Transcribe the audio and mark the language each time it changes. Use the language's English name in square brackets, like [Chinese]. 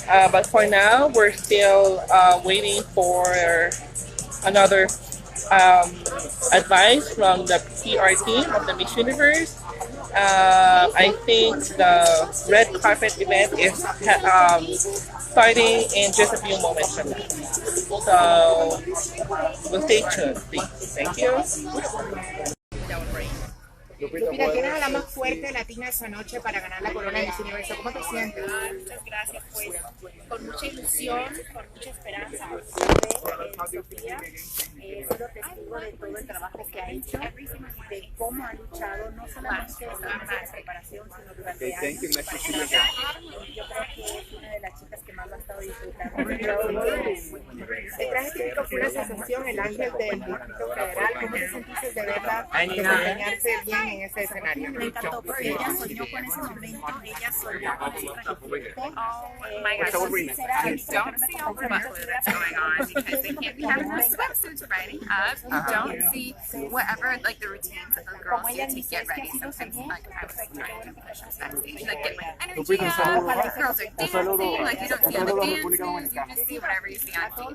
[English] But for now, we're still waiting for another advice from the PR team of the Miss Universe. I think the red carpet event is starting in just a few moments from now. So we'll stay tuned, please. Thank you. [Spanish] Lupita, ¿quién es la más fuerte latina esa noche para ganar la corona de Miss Universo? ¿Cómo te sientes? Muchas gracias, pues, con mucha ilusión, con mucha esperanza. Sofía, he sido testigo de todo el trabajo que ha hecho, de cómo ha luchado, no solamente en la preparación, sino durante años. Yo creo que es una de las chicas que más lo ha estado disfrutando. El traje típico fue una sensación, el ángel del Distrito Federal. ¿Cómo te sentiste de verla desempeñarse bien en ese escenario? Me encantó porque ella soñó con ese momento, ella soñó con ese trajecito. [English] Oh my gosh, I don't see all the buckler that's going on because they can't be having the swimsuits riding up. You don't see whatever, like the routines that the girls do to get ready. Sometimes, like, I was trying to push us backstage, like get my energy up. The girls are dancing, like you don't see all the dances, you just see whatever you see on TV.